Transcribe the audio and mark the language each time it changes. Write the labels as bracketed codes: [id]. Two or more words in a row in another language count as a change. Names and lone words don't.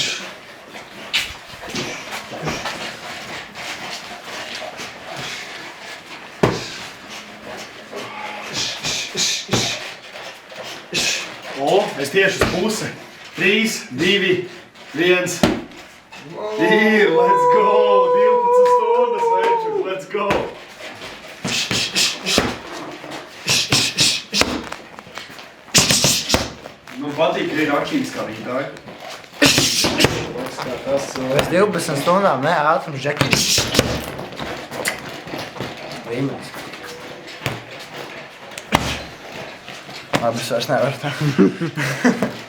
[lv] O, es tieši uz pusi. 3, 2, 1. Ir, [en] let's go! [lv] 12 stundas, večuk, [en] let's go! [lv] Nu, patīk arī rakšķīgs, kā viņi tā ir. Pēc 12 stundām, ne, ātrums, Džeki. Līmenis. Labi, es vairs nevaru tā.